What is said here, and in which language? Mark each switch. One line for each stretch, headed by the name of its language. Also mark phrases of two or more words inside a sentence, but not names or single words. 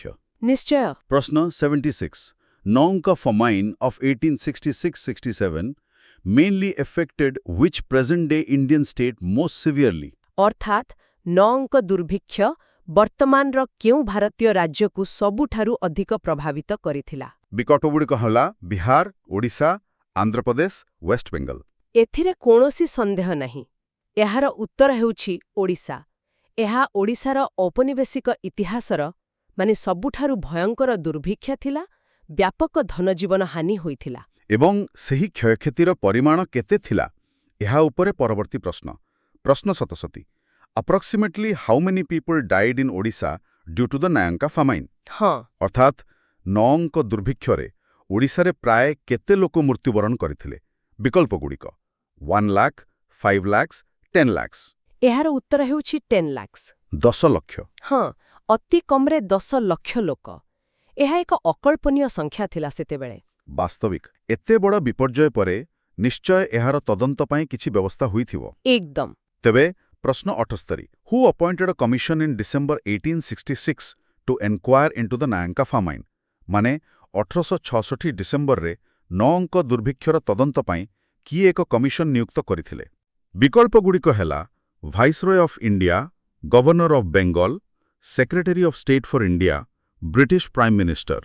Odia: ନିଶ୍ଚୟ।
English: ପ୍ରଶ୍ନ 76, ନଅଙ୍କ famine of 1866-67 mainly affected which present-day Indian state most severely?
Odia: ଅର୍ଥାତ୍ ନଅଙ୍କ ଦୁର୍ଭିକ୍ଷ ବର୍ତ୍ତମାନର କେଉଁ ଭାରତୀୟ ରାଜ୍ୟକୁ ସବୁଠାରୁ ଅଧିକ ପ୍ରଭାବିତ କରିଥିଲା? ବିକଳ୍ପଗୁଡ଼ିକ ହେଲା ବିହାର, ଓଡ଼ିଶା, ଆନ୍ଧ୍ରପ୍ରଦେଶ, ୱେଷ୍ଟବେଙ୍ଗଲ। ଏଥିରେ କୌଣସି ସନ୍ଦେହ ନାହିଁ। ଏହାର ଉତ୍ତର ହେଉଛି ଓଡ଼ିଶା। ଏହା ଓଡ଼ିଶାର ଔପନିବେଶିକ ଇତିହାସର ସବୁଠାରୁ ଭୟଙ୍କର ଦୁର୍ଭିକ୍ଷ ଥିଲା। ବ୍ୟାପକ ଧନଜୀବନ ହାନି ହୋଇଥିଲା। ଏବଂ ସେହି କ୍ଷୟକ୍ଷତିର ପରିମାଣ କେତେ ଥିଲା, ଏହା ଉପରେ ପରବର୍ତ୍ତୀ ପ୍ରଶ୍ନ। ପ୍ରଶ୍ନ 77,
English: approximately how many people died in Odisha due to the Nayanka famine?
Odia: ହଁ, ଅର୍ଥାତ୍ ନଅଙ୍କ ଦୁର୍ଭିକ୍ଷରେ ଓଡ଼ିଶାରେ ପ୍ରାୟ କେତେ ଲୋକ ମୃତ୍ୟୁବରଣ କରିଥିଲେ? ବିକଳ୍ପଗୁଡ଼ିକ 1 ଲାଖ, 5 ଲାଖ, 10 ଲାଖ। ଏହାର ଉତ୍ତର ହେଉଛି 10 ଲାଖ। 10 ଲକ୍ଷ। ହଁ, ଅତି କମ୍ରେ 10 ଲକ୍ଷ ଲୋକ। ଏହା ଏକ ଅକଳ୍ପନୀୟ ସଂଖ୍ୟା ଥିଲା ସେତେବେଳେ। ବାସ୍ତବିକ ଏତେ ବଡ଼ ବିପର୍ଯ୍ୟୟ ପରେ ନିଶ୍ଚୟ ଏହାର ତଦନ୍ତ ପାଇଁ କିଛି ବ୍ୟବସ୍ଥା ହୋଇଥିବ। ଏକଦମ। ତେବେ ପ୍ରଶ୍ନ 78,
English: who appointed a commission in December 1866 to enquire into the Nayanka famine?
Odia: ମାନେ 1866 ଡିସେମ୍ବରରେ ନଅଙ୍କ ଦୁର୍ଭିକ୍ଷର ତଦନ୍ତ ପାଇଁ କିଏ ଏକ କମିଶନ ନିୟୁକ୍ତ କରିଥିଲେ? ବିକଳ୍ପଗୁଡ଼ିକ ହେଲା
English: Viceroy of India, Governor of Bengal, Secretary of State for India, British Prime Minister.